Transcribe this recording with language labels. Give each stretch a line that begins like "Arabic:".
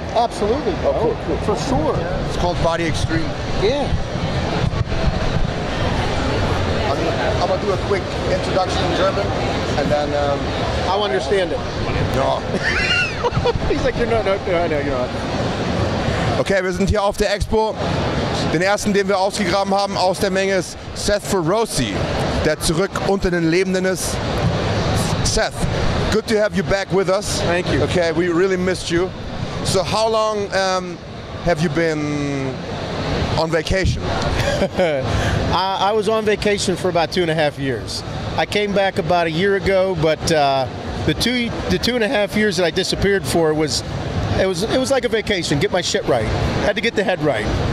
English: Absolutely, bro. Oh, cool. For sure. It's called Body Extreme. Yeah. I'm gonna do a quick introduction in German, and then I'll understand it.
German: ja.
English: He's like, you're not, no, you're not.
German: Okay, wir sind hier auf der Expo. Den ersten, den wir ausgegraben haben aus der Menge, ist Seth Ferrosi, der zurück unter den Lebenden ist.
English: Seth, good to have you back with us. Thank you. Okay, we really missed you. So how long have you been on vacation? I was on vacation for about 2.5 years. I came back about a year ago, but the 2.5 years that I disappeared for was like a vacation. Get my shit right. Had to get the head right.